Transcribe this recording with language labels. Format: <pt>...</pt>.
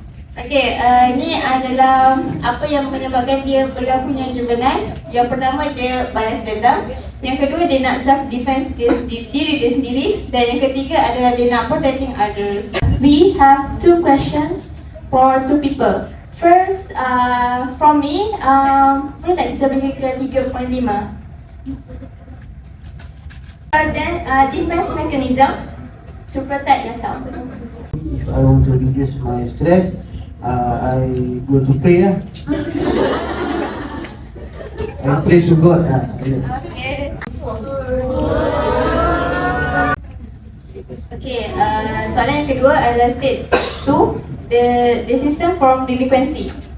<ms>Okey, ini adalah apa yang menyebabkan dia berlakunya juvenile. Yang pertama, dia balas dendam. Yang kedua, dia nak self defense diri dia sendiri. Dan yang ketiga adalah dia nak</ms> <en>protecting others. We have two questions for two people. First, from me,</en> <ms>boleh tak kita pergi ke 3.5?</ms> <en>Then, defense mechanism to protect yourself. If I want to reduce my stress, I go to pray lah. I pray to God lah.</en> <ms>Okay, soalan yang kedua adalah state 2.</ms> <en>The system from delinquency.</en>